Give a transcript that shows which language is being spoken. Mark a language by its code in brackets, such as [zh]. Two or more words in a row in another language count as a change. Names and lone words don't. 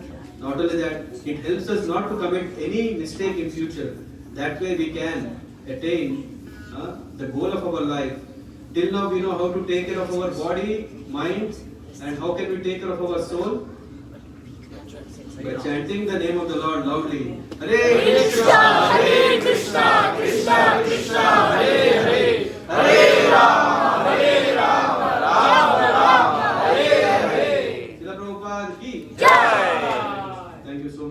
[en] Not only that, it helps us not to commit any mistake in future. That way we can attain the goal of our life. Till now we know how to take care of our body, mind, and how can we take care of our soul? By chanting the name of the Lord loudly. [sa] हरे कृष्ण कृष्ण कृष्ण हरे हरे हरे राम राम राम हरे हरे. [hi] श्रील प्रभुपाद की जय. [en] Thank you.